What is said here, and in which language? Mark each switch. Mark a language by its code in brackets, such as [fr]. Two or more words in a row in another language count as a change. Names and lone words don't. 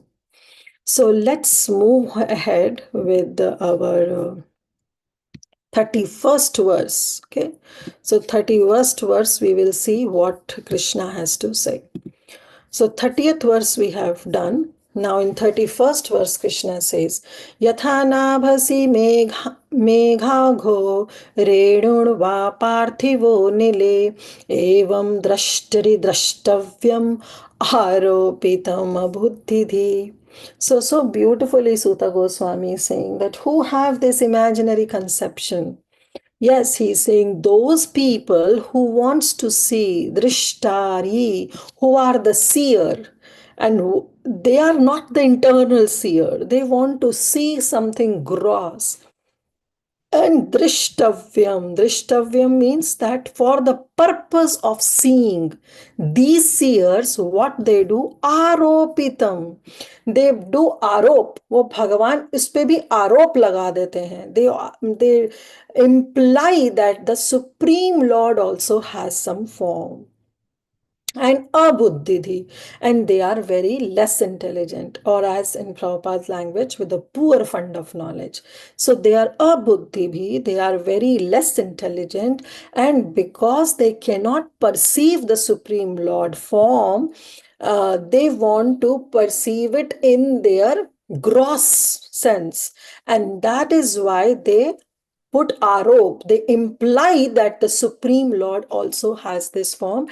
[en] So let's move ahead with our 31st verse. Okay, so 31st verse, we will see what Krishna has to say. So 30th verse we have done. Now in 31st verse, Krishna says, [sa] यथा नभसि मेघ रेदुन् वा पार्थिवो निले एवं द्रष्टरि द्रष्टव्यम् आरोपितम् अबुद्धिभिः. [en] So beautifully Suta Goswami is saying that who have this imaginary conception. Yes, he's saying those people who wants to see Drishtari, who are the seer, and they are not the internal seer. They want to see something gross. And Drishtavyam means that for the purpose of seeing, these seers, what they do, Aropitam. They do arop. [hi] वो भगवान इस पे भी आरोप लगा देते हैं. [en] They imply that the Supreme Lord also has some form. And abuddhidhi, and they are very less intelligent, or as in Prabhupada's language, with a poor fund of knowledge. So they are abuddhibhi, they are very less intelligent, and because they cannot perceive the Supreme Lord form, they want to perceive it in their gross sense, and that is why they put arop, they imply that the Supreme Lord also has this form.